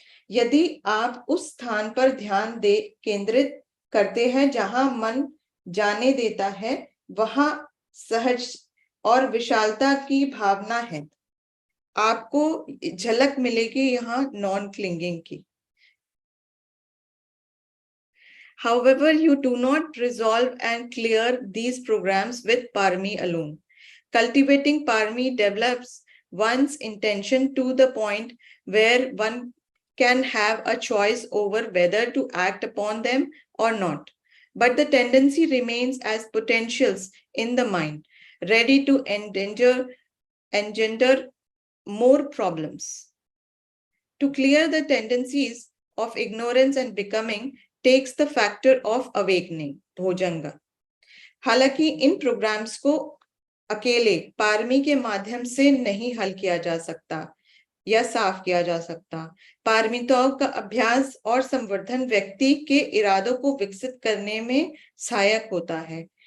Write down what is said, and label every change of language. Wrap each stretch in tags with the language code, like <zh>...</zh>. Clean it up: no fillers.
<hi>यदि आप उस स्थान पर ध्यान केंद्रित करते हैं जहां मन जाने देता है, वहां सहज और विशालता की भावना है। आपको झलक मिलेगी यहाँ नॉन क्लिंगिंग की।</hi> <en>However, you do not resolve and clear these programs with parami alone. Cultivating parami develops one's intention to the point where one can have a choice over whether to act upon them or not. But the tendency remains as potentials in the mind, ready to engender more problems. To clear the tendencies of ignorance and becoming takes the factor of awakening, भोजंगा।</en> <hi>हालांकि इन programmes को अकेले पारमी के माध्यम से नहीं हल किया जा सकता या साफ किया जा सकता। पारमिताओं का अभ्यास और संवर्धन व्यक्ति के इरादों को विकसित करने में सहायक होता है।</hi>